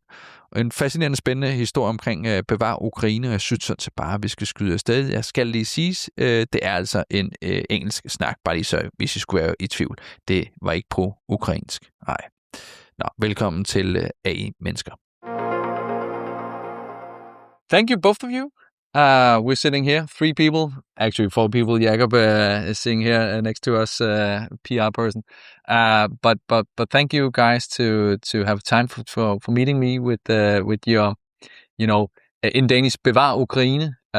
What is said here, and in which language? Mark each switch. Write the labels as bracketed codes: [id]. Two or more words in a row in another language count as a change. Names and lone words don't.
[da] Og en fascinerende, spændende historie omkring Bevar Ukraine, og jeg synes sådan set bare, at vi skal skyde afsted. Jeg skal lige siges, det er altså en engelsk snak, bare lige så, hvis I skulle være i tvivl. Det var ikke pro-ukrainsk. Nej. Nå, velkommen til AI Mennesker. [en] Thank you, both of you. We're sitting here, 3 people, actually 4 people. Jacob is sitting here next to us, PR person. But thank you guys to have time for meeting me with your, in Danish, Bevar Ukraine.